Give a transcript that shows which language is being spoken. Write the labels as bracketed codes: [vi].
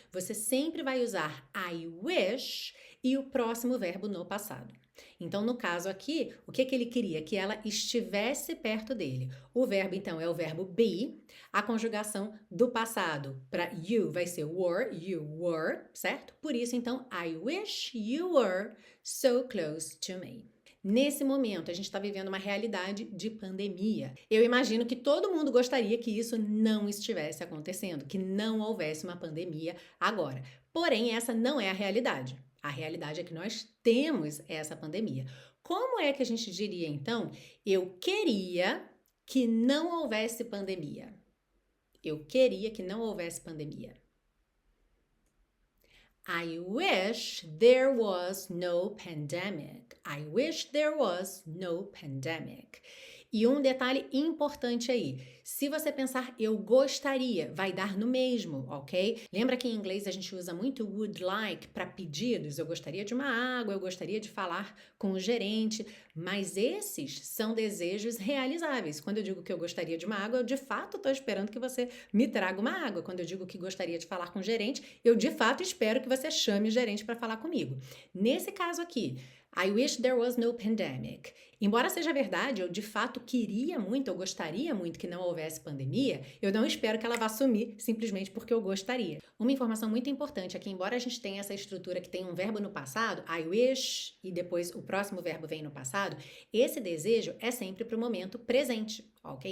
[pt] Você sempre vai usar [en] I wish [pt] e o próximo verbo no passado. Então, no caso aqui, o que ele queria? Que ela estivesse perto dele. O verbo, então, é o verbo be. A conjugação do passado para you vai ser [en] you were, [pt] certo? Por isso, então, [en] I wish you were so close to me. [pt] Nesse momento, a gente está vivendo uma realidade de pandemia. Eu imagino que todo mundo gostaria que isso não estivesse acontecendo, que não houvesse uma pandemia agora. Porém, essa não é a realidade. A realidade é que nós temos essa pandemia. Como é que a gente diria, então, eu queria que não houvesse pandemia? Eu queria que não houvesse pandemia. [en] I wish there was no pandemic. I wish there was no pandemic. [pt] E um detalhe importante aí, se você pensar eu gostaria, vai dar no mesmo, ok? Lembra que em inglês a gente usa muito [en] would like [pt] para pedidos? Eu gostaria de uma água, eu gostaria de falar com o gerente, mas esses são desejos realizáveis. Quando eu digo que eu gostaria de uma água, eu de fato estou esperando que você me traga uma água. Quando eu digo que gostaria de falar com o gerente, eu de fato espero que você chame o gerente para falar comigo. Nesse caso aqui, [en] I wish there was no pandemic. [pt] Embora seja verdade, eu de fato queria muito, eu gostaria muito que não houvesse pandemia, eu não espero que ela vá sumir simplesmente porque eu gostaria. Uma informação muito importante é que, embora a gente tenha essa estrutura que tem um verbo no passado, [en] I wish, [pt] e depois o próximo verbo vem no passado, esse desejo é sempre para o momento presente, ok?